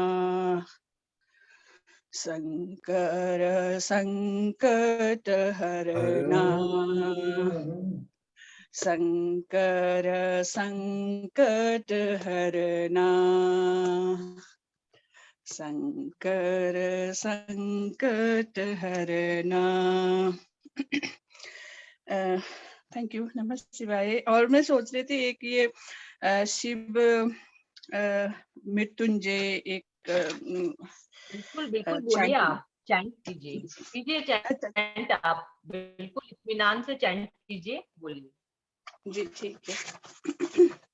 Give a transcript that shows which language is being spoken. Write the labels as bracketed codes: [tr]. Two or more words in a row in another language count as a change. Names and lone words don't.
[hi] शंकर संकट हरना. शंकर संकट हरना. शंकर संकट हरना. [en] thank you. [sa] नमः शिवाय. [hi] और मैं सोच रही थी एक ये शिव मृत्युंजय एक बिल्कुल बिल्कुल बोलिए. आप चैंट कीजिए चैंट. आप बिल्कुल इत्मीनान से चैंट कीजिए. बोलिए. जी ठीक है.